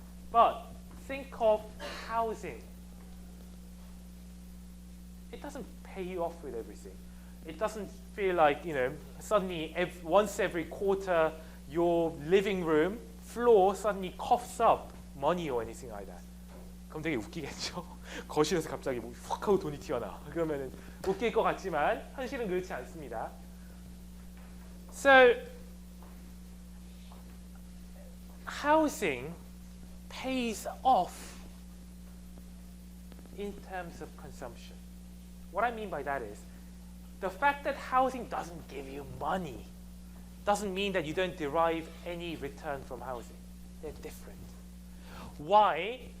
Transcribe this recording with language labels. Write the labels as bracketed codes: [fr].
[en] But think of housing. It doesn't pay you off with everything. It doesn't feel like, suddenly once every quarter your living room floor suddenly coughs up money or anything like that. [ko] 그럼 되게 웃기겠죠? 거실에서 갑자기 확 하고 돈이 튀어나와. 그러면 웃길 것 같지만 현실은 그렇지 않습니다. [en] So, housing pays off in terms of consumption. What I mean by that is, the fact that housing doesn't give you money doesn't mean that you don't derive any return from housing. They're different. Why?